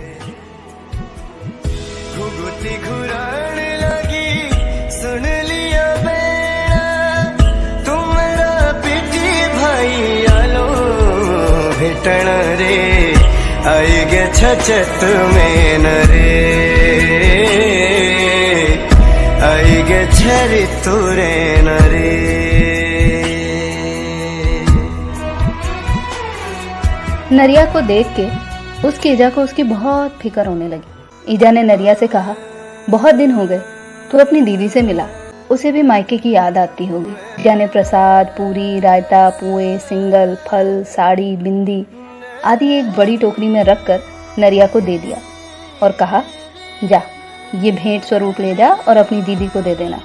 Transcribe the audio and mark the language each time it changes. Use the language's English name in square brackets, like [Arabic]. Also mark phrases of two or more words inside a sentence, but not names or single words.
[Kumaoni] आई गे छचत में नरे आई गे छरी तुरे नरे। [Hindi] नरिया को देख के उसकी ईजा को उसकी बहुत फिक्र होने लगी। ईजा ने नरिया से कहा, बहुत दिन हो गए, तू अपनी दीदी से मिला, उसे भी मायके की याद आती होगी। ईजा ने प्रसाद, पूरी, रायता, पुए, सिंगल, फल, साड़ी, बिंदी आदि एक बड़ी टोकरी में रखकर नरिया को दे दिया और कहा, जा ये भेंट स्वरूप ले जा और अपनी दीदी को दे देना।